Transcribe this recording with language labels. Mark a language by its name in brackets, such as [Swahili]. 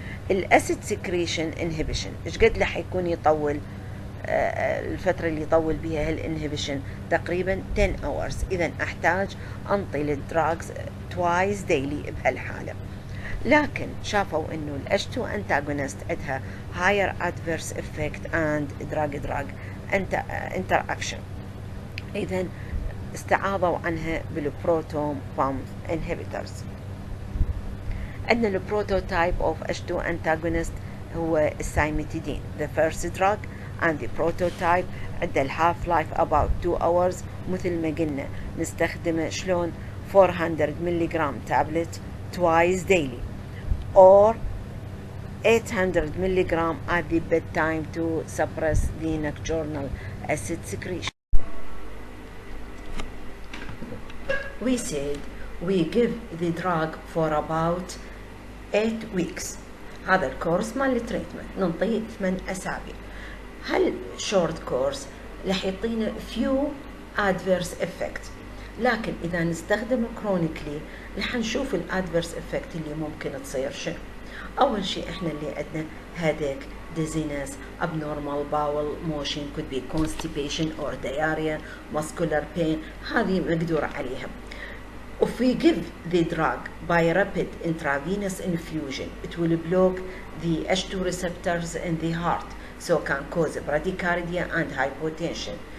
[Arabic] الاسيد سكريشن انهبيشن ايش قد له حيكون يطول الفترة اللي يطول بها هالانهبيشن؟ تقريبا [English] 10 hours. [Arabic] اذا احتاج انطي للدراجز twice daily بهالحالة. لكن شافوا انه [English] ال H2 antagonist [Arabic] عندها [English] higher adverse effect and drug interaction. [Arabic] اذا استعاضوا عنها بالبروتون بامب inhibitors. عندنا البروتوتايب [English] of H2 antagonist [Arabic] هو السايمتيدين [English] the first drug, and the prototype [Arabic] عندها [English] half life about 2 hours. [Arabic] مثل ما قلنا نستخدمه شلون [English] 400 ملغ tablet twice daily or 800 mg at the bedtime to suppress the nocturnal acid secretion. We said we give the drug for about 8 weeks. [Arabic] هذا الكورس مال التريتمنت ننطيه 8 أسابيع. هل شورت كورس رح يعطينا [English] few adverse effect، [Arabic] لكن إذا نستخدمه chronically رح نشوف الادفيرس افكت اللي ممكن تصير شنو. أول شيء إحنا اللي عندنا [English] headache, dizziness, abnormal bowel motion, could be constipation or diarrhea, muscular pain. [Arabic] هذه مقدور عليها. [English] If we give the drug by rapid intravenous infusion, it will block the H2 receptors in the heart, so can cause bradycardia and hypotension.